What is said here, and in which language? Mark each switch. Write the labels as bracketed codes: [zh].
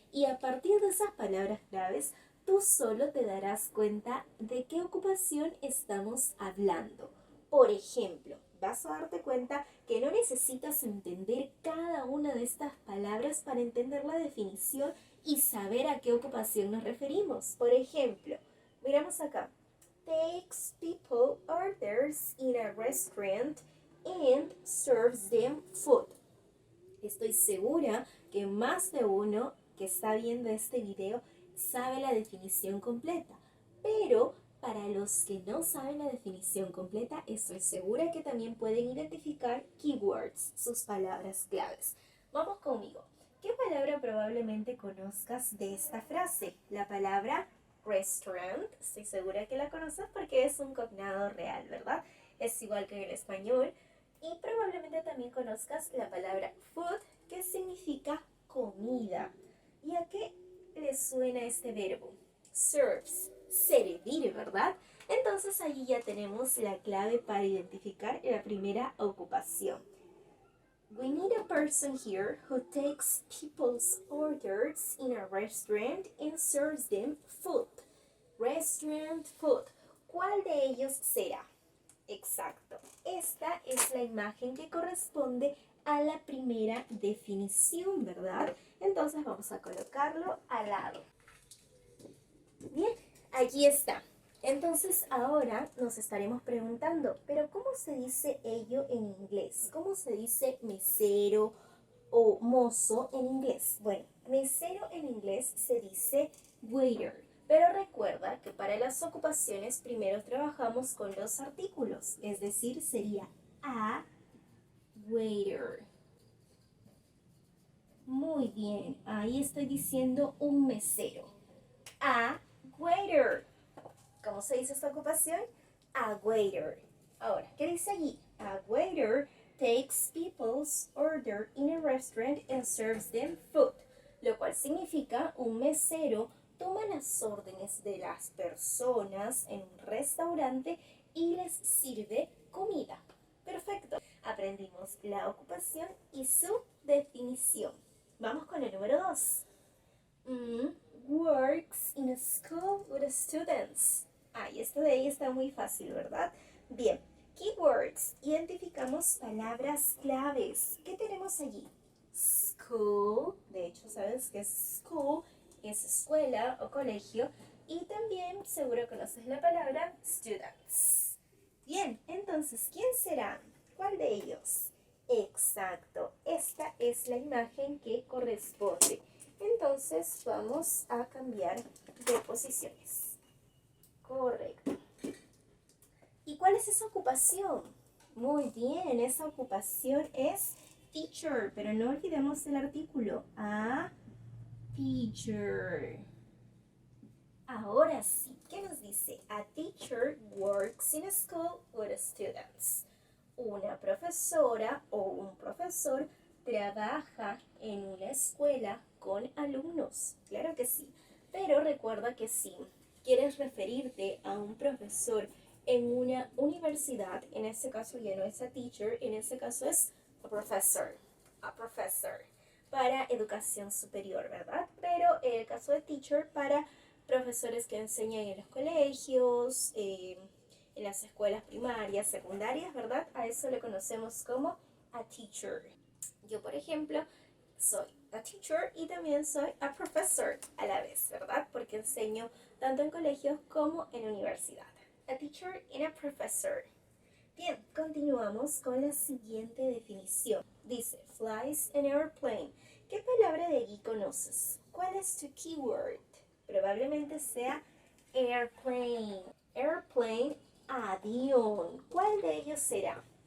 [es] Y a partir de esas palabras claves, tú solo te darás cuenta de qué ocupación estamos hablando. Por ejemplo, vas a darte cuenta que no necesitas entender cada una de estas palabras para entender la definición y saber a qué ocupación nos referimos. Por ejemplo, miramos acá. [en] Takes people orders in a restaurant and serves them food. [es] Estoy segura que más de uno que está viendo este video sabe la definición completa, pero para los que no saben la definición completa, estoy segura que también pueden identificar keywords, sus palabras claves. Vamos conmigo. ¿Qué palabra probablemente conozcas de esta frase? La palabra restaurant. Estoy segura que la conoces porque es un cognado real, ¿verdad? Es igual que en el español. Y probablemente también conozcas la palabra food, que significa comida. ¿Y a qué le suena este verbo? Serves, servir, ¿verdad? Entonces allí ya tenemos la clave para identificar la primera ocupación. [en] We need a person here who takes people's orders in a restaurant and serves them food. [es] Restaurant, food. ¿Cuál de ellos será? Exacto. Esta es la imagen que corresponde a la primera definición, ¿verdad? Entonces vamos a colocarlo al lado. Bien, aquí está. Entonces ahora nos estaremos preguntando, ¿pero cómo se dice ello en inglés? ¿Cómo se dice mesero o mozo en inglés? Bueno, mesero en inglés se dice waiter. Pero recuerda que para las ocupaciones primero trabajamos con los artículos, es decir, sería [en] a waiter. [es] Muy bien, ahí estoy diciendo un mesero. [en] A waiter. [es] ¿Cómo se dice esta ocupación? [en] A waiter. [es] Ahora, ¿qué dice allí? [en] A waiter takes people's order in a restaurant and serves them food. [es] Lo cual significa un mesero toma las órdenes de las personas en un restaurante y les sirve comida. Perfecto. Aprendimos la ocupación y su definición. Vamos con el número 2. [en] Works in a school with students. [es] Y esto de ahí está muy fácil, ¿verdad? Bien, keywords. Identificamos palabras claves. ¿Qué tenemos allí? [en] School. [es] De hecho, ¿sabes qué es school? Es escuela o colegio. Y también seguro conoces la palabra students. Bien, entonces, ¿quién será? ¿Cuál de ellos? Exacto, esta es la imagen que corresponde. Entonces vamos a cambiar de posiciones. Correcto. ¿Y cuál es esa ocupación? Muy bien, esa ocupación es teacher, pero no olvidemos el artículo. [en] A teacher. [es] Ahora sí, ¿qué nos dice? [en] A teacher works in a school with students. [es] Una profesora o un profesor trabaja en una escuela con alumnos. Claro que sí. Pero recuerda que si quieres referirte a un profesor en una universidad, en este caso ya no es [en] a teacher, [es] en este caso es [en] a professor. A professor. [es] Para educación superior, ¿verdad? Pero en el caso de teacher, para profesores que enseñan en los colegios, en las escuelas primarias, secundarias, ¿verdad? A eso le conocemos como [en] a teacher. [es] Yo, por ejemplo, soy a teacher y también soy [en] a professor [es] a la vez, ¿verdad? Porque enseño tanto en colegios como en universidad. [en] A teacher and a professor. [es] Bien, continuamos con la siguiente definición. Dice, [en] flies an airplane. [es] ¿Qué palabra de allí conoces? ¿Cuál es tu keyword? Probablemente sea airplane. Airplane, avión. ¿Cuál de ellos será?